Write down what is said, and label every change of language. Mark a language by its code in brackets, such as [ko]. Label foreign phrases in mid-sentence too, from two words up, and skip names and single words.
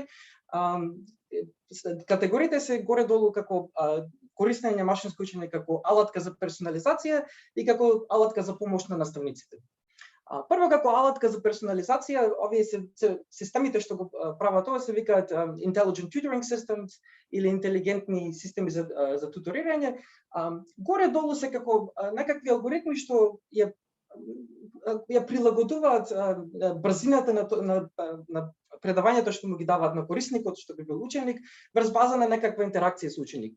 [mk] Категориите се горе-долу како користење на машинско учење како алатка за персонализација и како алатка за помош на наставниците. Прво како алатка за персонализација, овие се системите што го прават тоа се викаат [en] intelligent tutoring systems [mk] или интелигентни системи за туторирање. Горе-долу се како некакви алгоритми што ја прилагодуваат брзината на предавањето што му ги даваат на корисникот, што би бил ученик, врз база на некаква интеракција со ученикот.